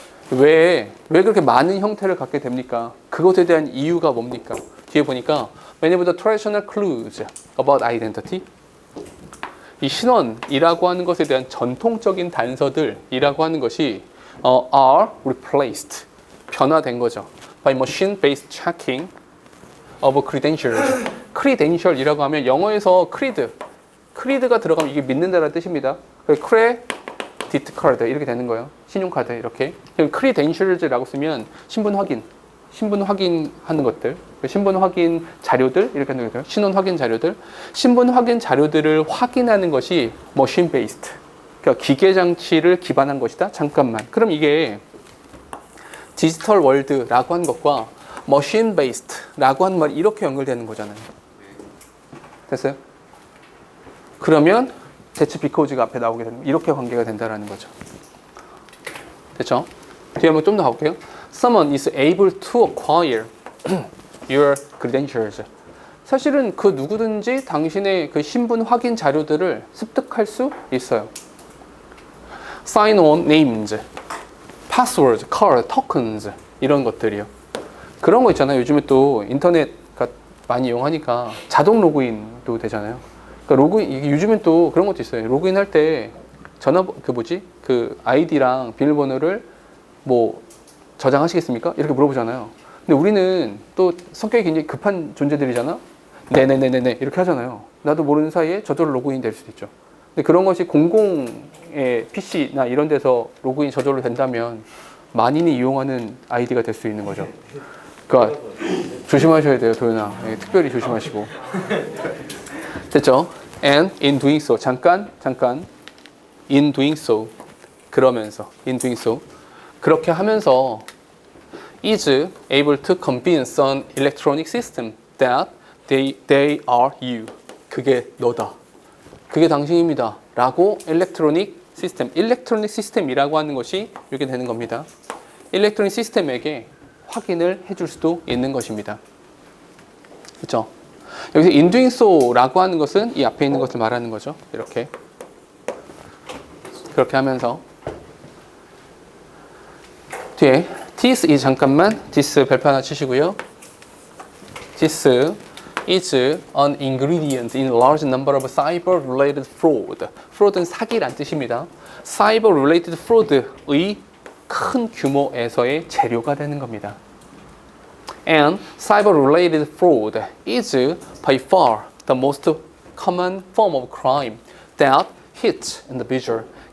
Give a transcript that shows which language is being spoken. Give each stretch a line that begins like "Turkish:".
Korean: 왜 그렇게 많은 형태를 갖게 됩니까? 그것에 대한 이유가 뭡니까? 뒤에 보니까
English: Many of the traditional clues about identity
Korean: 이 신원이라고 하는 것에 대한 전통적인 단서들이라고 하는 것이
English: are replaced
Korean: 변화된 거죠.
English: by machine-based checking of credentials.
Korean: credential이라고 하면 영어에서 creed가 들어가면 이게 믿는다라는 뜻입니다. credit card 이렇게 되는 거예요. 신용카드 이렇게. credentials라고 쓰면 신분 확인하는 것들, 신분 확인 자료들 이렇게 하는 거죠. 신원 확인 자료들, 신분 확인 자료들을 확인하는 것이
English: machine based,
Korean: 그러니까 기계 장치를 기반한 것이다. 잠깐만. 그럼 이게 디지털 월드라고 한 것과
English: machine based
Korean: 라고 하는 말이 이렇게 연결되는 거잖아요. 됐어요? 그러면 대체 because가 앞에 나오게 되는 이렇게 관계가 된다라는 거죠. 됐죠? 뒤에 한번 좀 더 가볼게요.
English: Someone is able to acquire your credentials.
Korean: 사실은 그 누구든지 당신의 그 신분 확인 자료들을 습득할 수 있어요.
English: sign on names, passwords, card, tokens
Korean: 이런 것들이요. 그런 거 있잖아요. 요즘에 또 인터넷가 많이 이용하니까 자동 로그인도 되잖아요. 그러니까 로그인 요즘엔 또 그런 것도 있어요. 로그인 할 때 전화 그 아이디랑 비밀번호를 뭐 저장하시겠습니까? 이렇게 물어보잖아요. 근데 우리는 또 성격이 굉장히 급한 존재들이잖아. 네네네네네 이렇게 하잖아요. 나도 모르는 사이에 저절로 로그인 될 수도 있죠. 근데 그런 것이 공공의 PC나 이런 데서 로그인 저절로 된다면 만인이 이용하는 아이디가 될 수 있는 거죠. 그러니까 조심하셔야 돼요, 도연아. 예, 특별히 조심하시고. 됐죠?
English: And in doing so,
Korean: 잠깐,
English: in doing so,
Korean: 그러면서,
English: in doing so,
Korean: 그렇게 하면서
English: is able to convince an electronic system that they are you.
Korean: 그게 너다. 그게 당신입니다. 라고 일렉트로닉 시스템이라고 하는 것이 이렇게 되는 겁니다. 일렉트로닉 시스템에게 확인을 해줄 수도 있는 것입니다. 그렇죠? 여기서 in doing so라고 하는 것은 이 앞에 있는 것을 말하는 거죠. 이렇게 그렇게 하면서 뒤에
English: this is
Korean: 잠깐만 this 별표 하나 치시고요.
English: this is an ingredient in a large number of cyber-related fraud.
Korean: fraud는 사기란 뜻입니다.
English: cyber-related fraud
Korean: 의 큰 규모에서의 재료가 되는 겁니다.
English: And cyber-related fraud is by far the most common form of crime that hits individual.